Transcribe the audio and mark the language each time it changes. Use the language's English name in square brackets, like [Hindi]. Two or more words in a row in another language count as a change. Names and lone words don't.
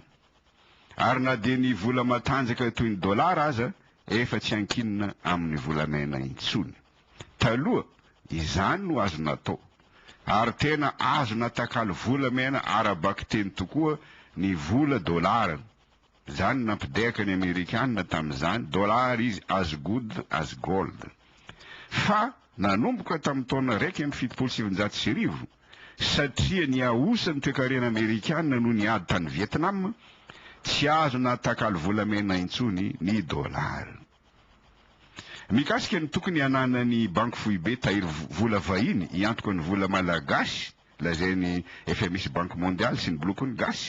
[Malagasy] Ary na dia ny vola matanjaka toy ny dollara aza efa tsy ankinina amin'ny volamena intsony. Taloha izany no azo natao. Ary tena azo natakalo volamena arabaky teny tokoa ny vola dollara. Zany nampideka ny Amerikanina tamin'izany, dollara izy [English] as good as gold. [Malagasy] Fa nanomboka tamin'ny taona 1.790 satria ny ahosa ny toe-karena Amerikanina no niady tany Vietnam, tsy azo natakalo volamena intsony ny dollara. Mikasika ny tokony ananany banky fohy be tahiry vola vahiny iantoka ny vola malagasy, lazainy FMI Banque Mondiale sy ny blokony gasy.